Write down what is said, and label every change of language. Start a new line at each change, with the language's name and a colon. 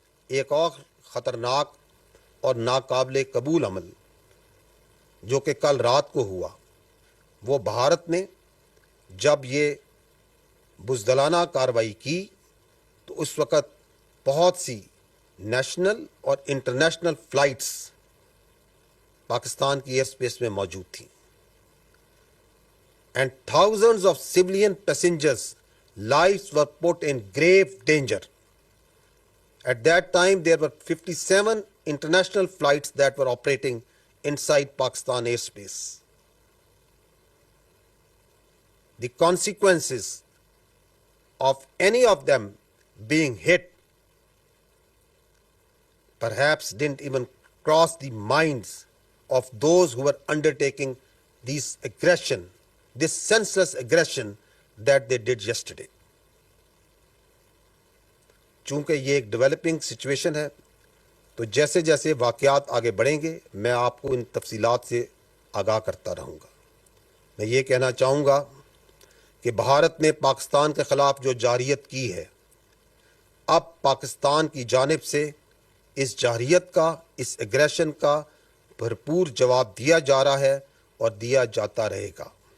Urdu: ایک اور خطرناک اور ناقابل قبول عمل جو کہ کل رات کو ہوا، وہ بھارت نے جب یہ بزدلانہ کارروائی کی تو اس وقت بہت سی نیشنل اور انٹرنیشنل فلائٹس پاکستان کی ایئر اسپیس میں موجود تھیں and
English: thousands of civilian passengers lives were put in grave danger. At that time there were 57 international flights that were operating inside Pakistan airspace. The consequences of any of them being hit perhaps didn't even cross the minds of those who were undertaking this senseless aggression that they did yesterday.
Urdu: چونکہ یہ ایک developing situation ہے تو جیسے جیسے واقعات آگے بڑھیں گے میں آپ کو ان تفصیلات سے آگاہ کرتا رہوں گا. میں یہ کہنا چاہوں گا کہ بھارت نے پاکستان کے خلاف جو جارحیت کی ہے اب پاکستان کی جانب سے اس جارحیت کا اس ایگریشن کا بھرپور جواب دیا جا رہا ہے اور دیا جاتا رہے گا.